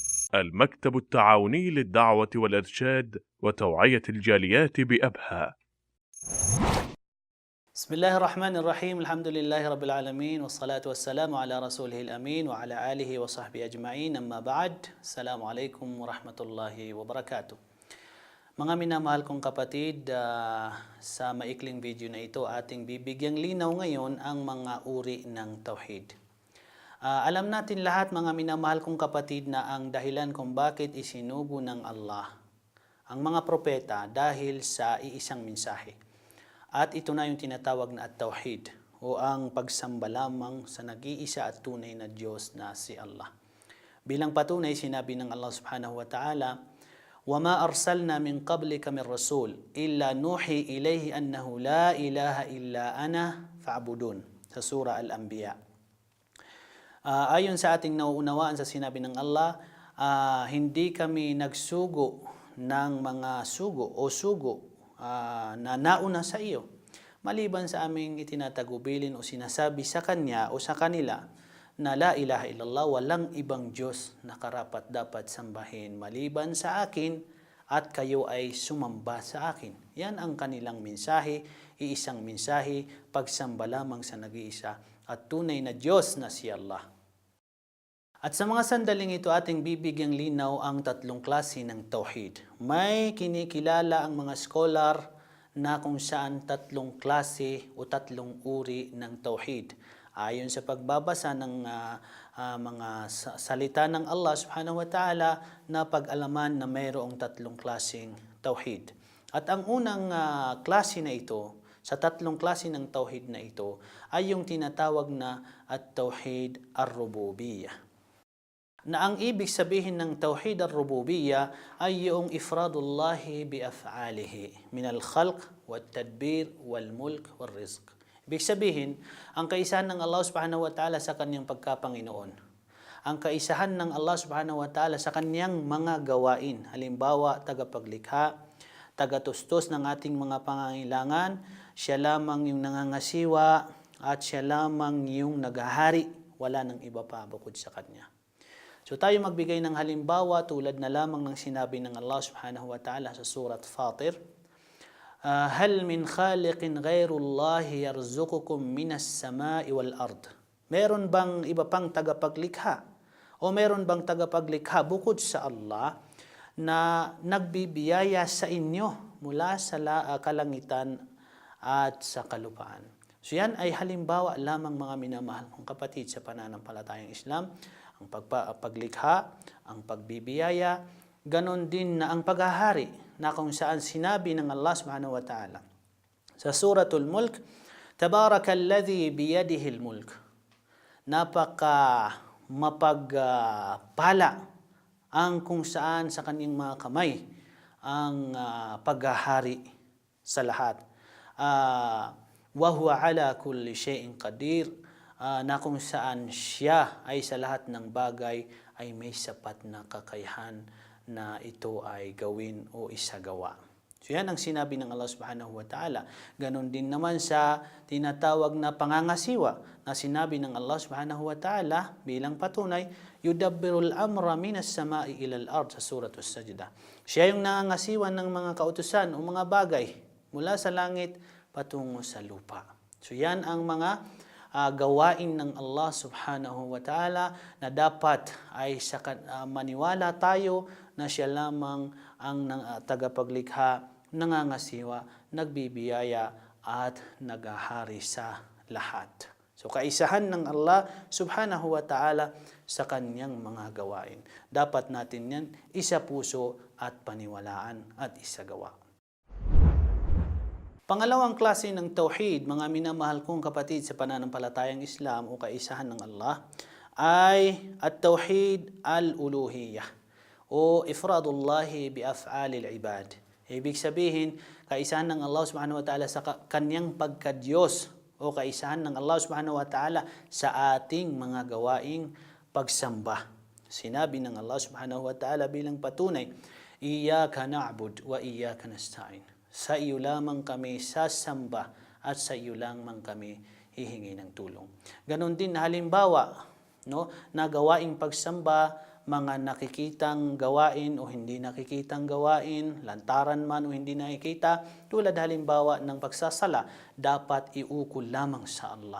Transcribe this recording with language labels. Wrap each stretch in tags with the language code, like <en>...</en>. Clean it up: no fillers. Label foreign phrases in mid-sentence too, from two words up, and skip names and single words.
<ar>المكتب التعاوني للدعوة والإرشاد وتوعية الجاليات بأبها. بسم الله الرحمن الرحيم. الحمد لله رب العالمين والصلاة والسلام على رسوله الأمين وعلى آله وصحبه أجمعين. أما بعد, السلام عليكم ورحمة الله وبركاته.</ar> <tl>Mga minamahal kong kapatid, sa maikling video na ito ating bibigyang linaw ngayon ang mga uri ng tauhid. Alam natin lahat mga minamahal kong kapatid na ang dahilan kung bakit isinugo ng Allah ang mga propeta dahil sa iisang mensahe. At ito na yung tinatawag na at-tauhid o ang pagsamba lamang sa nag-iisa at tunay na Diyos na si Allah. Bilang patunay, sinabi ng Allah</tl> <ar>سبحانه وتعالى, وَمَا أَرْسَلْنَا مِنْ قَبْلِكَ مِنْ رَسُولٍ إِلَّا نُوحِي إِلَيْهِ أَنَّهُ لَا إِلَهَ إِلَّا أَنَا فَاعْبُدُونِ</ar> <tl>sa Surah Al-Anbiya. Ayon sa ating nauunawaan sa sinabi ng Allah, hindi kami nagsugo ng mga sugo na nauna sa iyo, maliban sa aming itinatagubilin o sinasabi sa Kanya o sa kanila na</tl> <ar>لا إله إلا الله,</ar> <tl>walang ibang Diyos na karapat dapat sambahin maliban sa akin at kayo ay sumamba sa akin. Yan ang kanilang mensahe, iisang mensahe, pagsamba lamang sa nag-iisa at tunay na Diyos na si Allah. At sa mga sandaling ito ating bibigyang linaw ang tatlong klase ng tauhid. May kinikilala ang mga scholar na kung saan tatlong klase o tatlong uri ng tauhid. Ayon sa pagbabasa ng mga salita ng Allah</tl> <ar>سبحانه وتعالى</ar> <tl>na pag-alaman na mayroong tatlong klaseng tauhid. At ang unang klase na ito, sa tatlong klase ng tauhid na ito, ay yung tinatawag na</tl> <ar>التوحيد الربوبية.</ar> <tl>Na ang ibig sabihin ng</tl> <ar>توحيد الربوبية</ar> <tl>ay yung</tl> <ar>إفراد الله بأفعاله من الخلق والتدبير والملك والرزق.</ar> <tl>Ibig sabihin, ang kaisahan ng Allah</tl> <ar>سبحانه وتعالى</ar> <tl>sa kanyang pagkapanginoon. Ang kaisahan ng Allah</tl> <ar>سبحانه وتعالى</ar> <tl>sa kanyang mga gawain. Halimbawa, tagapaglikha, tagatustos ng ating mga pangangailangan, siya lamang yung nangangasiwa at siya lamang yung naghahari. Wala nang iba pa bukod sa kanya. So tayo magbigay ng halimbawa tulad na lamang ng sinabi ng Allah</tl> <ar>سبحانه وتعالى</ar> <tl>sa surat Fatir.</tl> <ar>هل من خالق غير الله يرزقكم من السماء والأرض.</ar> <tl>Meron bang iba pang tagapaglikha? O meron bang tagapaglikha bukod sa Allah na nagbibiyaya sa inyo mula sa kalangitan at sa kalupaan? So yan ay halimbawa lamang mga minamahal kong kapatid sa pananampalatayang Islam. Ang paglikha, ang pagbibiyaya, ganon din na ang paghahari na kung saan sinabi ng Allah</tl> <ar>سبحانه وتعالى</ar> <tl>sa suratul mulk,</tl> <ar>تبارك الذي بيده الملك.</ar> <tl>Napaka mapagpala ang kung saan sa kanyang mga kamay ang paghahari sa lahat.</tl> <ar>وهو على كل شيء قدير,</ar> <tl>na kung saan siya ay sa lahat ng bagay ay may sapat na kakayahan na ito ay gawin o isagawa. So yan ang sinabi ng Allah</tl> <ar>سبحانه وتعالى.</ar> <tl>Ganon din naman sa tinatawag na pangangasiwa na sinabi ng Allah</tl> <ar>سبحانه وتعالى</ar> <tl>bilang patunay,</tl> <ar>يدبر الأمر من السماء إلى الأرض</ar> <tl>sa suratul Sajdah. Siya yung nangangasiwa ng mga kautusan o mga bagay mula sa langit patungo sa lupa. So yan ang mga gawain ng Allah</tl> <ar>سبحانه وتعالى</ar> <tl>na dapat ay maniwala tayo na siya lamang ang tagapaglikha, nangangasiwa, nagbibiyaya at naghahari sa lahat. So kaisahan ng Allah</tl> <ar>سبحانه وتعالى</ar> <tl>sa kanyang mga gawain. Dapat natin yan isa puso at paniwalaan at isagawa. Pangalawang klase ng tauhid, mga minamahal kong kapatid sa pananampalatayang Islam o kaisahan ng Allah, ay</tl> <ar>التوحيد الألوهية</ar> <tl>o</tl> <ar>إفراد الله بأفعال العباد.</ar> <tl>Ibig sabihin, kaisahan ng Allah</tl> <ar>سبحانه وتعالى</ar> <tl>sa kanyang pagka-Diyos o kaisahan ng Allah</tl> <ar>سبحانه وتعالى</ar> <tl>sa ating mga gawaing pagsamba. Sinabi ng Allah</tl> <ar>سبحانه وتعالى</ar> <tl>bilang patunay,</tl> <ar>إياك نعبد وإياك نستعين.</ar> <tl>Sa iyo lamang kami sasamba at sa iyo lamang kami hihingi ng tulong. Ganon din na halimbawa, na gawaing pagsamba mga nakikitang gawain o hindi nakikitang gawain, lantaran man o hindi nakikita, tulad halimbawa ng pagsasala, dapat iukol lamang sa Allah.</tl>